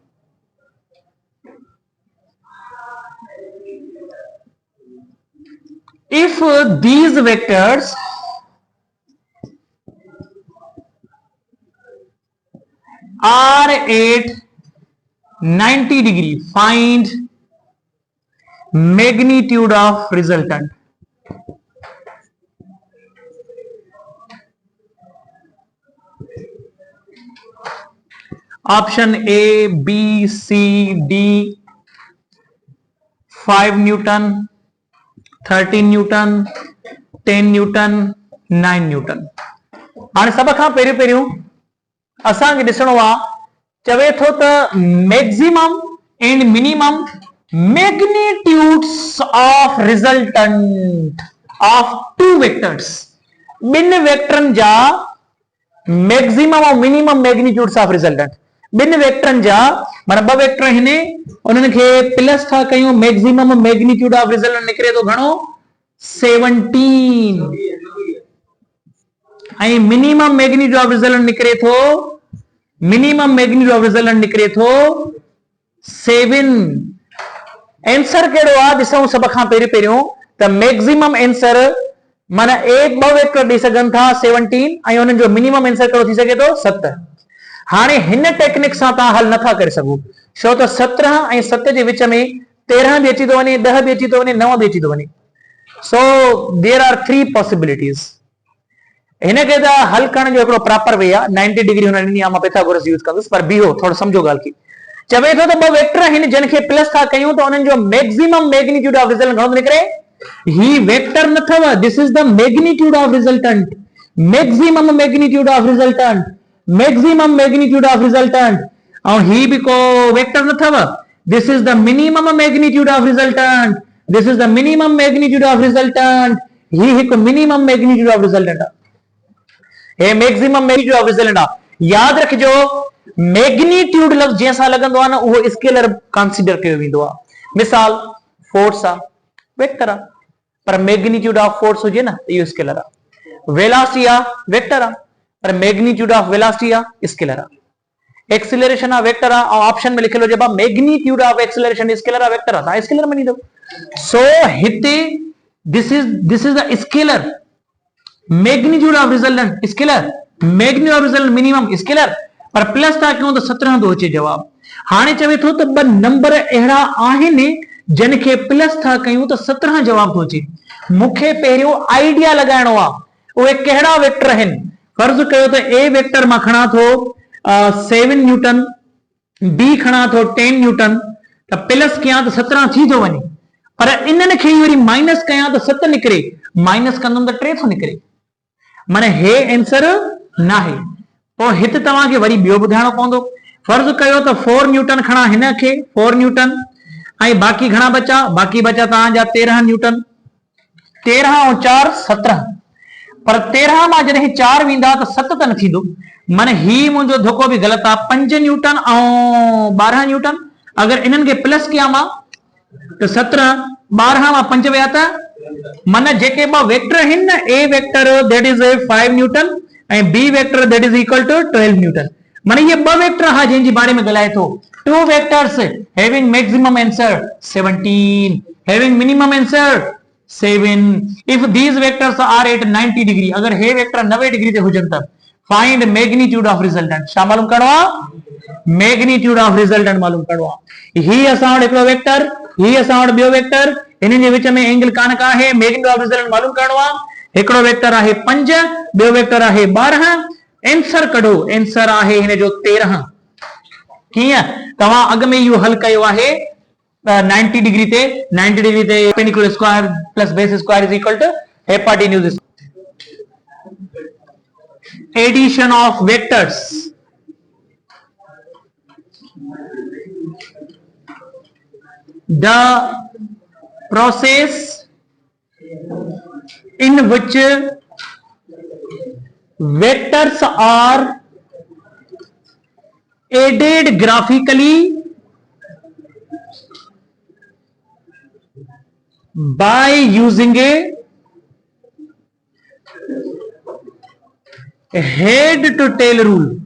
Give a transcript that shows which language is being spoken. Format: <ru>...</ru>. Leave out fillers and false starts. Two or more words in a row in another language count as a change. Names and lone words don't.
<en>if these vectors are at 90 degree, find magnitude of resultant। Option A B C D 5 newton, 13 newton, 10 newton, 9 newton.</en> <sd>हाणे सब खां पहिरियों असांखे ॾिसणो आहे, चवे थो त</sd> <en>maximum and minimum magnitudes of resultant of two vectors.</en> <sd>ॿिनि वेक्टरनि जा</sd> <en>maximum और minimum magnitudes of resultant।</en> <sd>ॿिनि वेक्टरनि जा माना ॿ वेक्टर आहिनि, उन्हनि खे प्लस था कयूं,</sd> <en>maximum magnitude of resultant</en> <sd>निकिरे थो घणो 17 ऐं</sd> <en>minimum magnitude of resultant</en> <sd>निकिरे थो,</sd> <en>minimum magnitude of resultant</en> <sd>निकिरे थो 7। आंसर कहिड़ो आहे ॾिसूं सब खां पहिरियों त</sd> <en>maximum answer</en> <sd>माना ॿ वेक्टर ॾेई सघनि था 17 ऐं उन्हनि जो</sd> <en>minimum answer</en> <sd>कहिड़ो थी सघे थो 7। हाणे हिन टेक्निक सां तव्हां हल नथा करे सघो, छो त 17 ऐं 7 जे विच में 13 बि अची थो वञे, 10 बि अची थो वञे, 9 बि अची थो वञे।</sd> <en>So there are 3 possibilities.</en> <sd>हिनखे त हल करण जो हिकिड़ो</sd> <en>proper way</en> <sd>आहे, 90 डिग्री हुन ॾिनी आहे, मां पिथागोरस यूज कंदुसि, पर बीहो थोरो सम्झो ॻाल्हि खे। चवे थो त ॿ वेक्टर आहिनि जिन खे प्लस था कयूं त उन्हनि जो</sd> <en>maximum magnitude of resultant</en> <sd>घणो निकिरे। ही वेक्टर न थव,</sd> <en>This is the magnitude of resultant, maximum magnitude of resultant, maximum magnitude of resultant.</en> <sd>और ही भी को वेक्टर न थव,</sd> <en>this is the minimum magnitude of resultant, this is the minimum magnitude of resultant.</en> <sd>ही हिकु</sd> <en>minimum magnitude of resultant</en> <sd>आहे, हे</sd> <en>maximum magnitude of resultant आहे।</en> <sd>याद रखिजो मैग्नीट्यूड लफ़्ज़ जैसा लगंदो आहे न उहो</sd> <en>scalar consider</en> <sd>कयो वेंदो आहे। मिसाल फोर्स आहे, वेक्टर आहे, पर</sd> <en>magnitude of force</en> <sd>हुजे न इहो स्केलर आहे। वेलोसिटी आहे, वेक्टर आहे, पर</sd> <en>magnitude of velocity</en> <sd>आहे, स्केलर आहे। एक्सीलरेशन आहे, वेक्टर आहे, और ऑप्शन में लिखियलु हुजे</sd> <en>magnitude of acceleration scalar</en> <sd>आहे, वेक्टर आहे, तव्हां स्केलर मञींदो।</sd> <en>so हिते this is the scalar, magnitude of resultant scalar, magnitude of resultant minimum scalar,</en> <sd>पर प्लस था कयूं त 17 थो अचे जवाब। हाणे चवे थो त ॿ नंबर अहिड़ा आहिनि जिन खे प्लस था कयूं त 17 जवाब थो अचे। मूंखे पहिरियों आइडिया लॻाइणो आहे उहे कहिड़ा वेक्टर आहिनि। फर्ज़ कयो त ए वेक्टर मां खणा थो 7 न्यूटन, बी खणा थो 10 न्यूटन, त प्लस कयां त 17 थी थो वञे, पर इन्हनि खे वरी माइनस कयां त 7 निकिरे, माइनस कंदुमि त 3 थो निकिरे, माना हे आंसर न आहे। पोइ हिते तव्हांखे वरी ॿियो ॿुधाइणो पवंदो। फर्ज़ कयो त 4 न्यूटन खणा हिन खे 4 न्यूटन ऐं बाक़ी घणा बचा, बाक़ी बचा तव्हांजा 13 न्यूटन, 13 और 4 17, पर 13 मां जॾहिं 4 वेंदा त 7 त न थींदो, माना ही मुंहिंजो धोखो बि ग़लति आहे। 5 न्यूटन ऐं 12 न्यूटन, अगरि इन्हनि खे प्लस कयां मां त 17, 12 मां 5 विया त माना जेके ॿ वेक्टर आहिनि न,</sd> <en>A vector that is 5 newton ऐं B vector that is equal to 12 newton,</en> <sd>माना ये ॿ वेक्टर हा जंहिंजे बारे में ॻाल्हाए थो।</sd> <en>2 vectors having maximum answer 17, having minimum answer 7. If these vectors are at 90 degree,</en> <sd>अगर हे वेक्टर 90 डिग्री ते हुजन त</sd> <en>find magnitude of resultant।</en> <sd>छा मालूम करणो आहे?</sd> <en>magnitude of resultant</en> <sd>मालूम करणो आहे। ही असां वटि हिकिड़ो वेक्टर, ही असां वटि ॿियो वेक्टर, इन्हनि जे विच में एंगल कान का आहे,</sd> <en>magnitude of resultant</en> <sd>मालूम करणो आहे। हिकिड़ो वेक्टर आहे 5, ॿियो वेक्टर आहे 12, आंसर कढो, आंसर आहे हिन जो 13। कीअं तव्हां अॻ में इहो हल कयो आहे 90 डिग्री ते, 90 डिग्री ते</sd> <en>perpendicular square plus base square is equal to hypotenuse। addition of vectors, the process in which vectors are added graphically by using a head to tail rule।</en>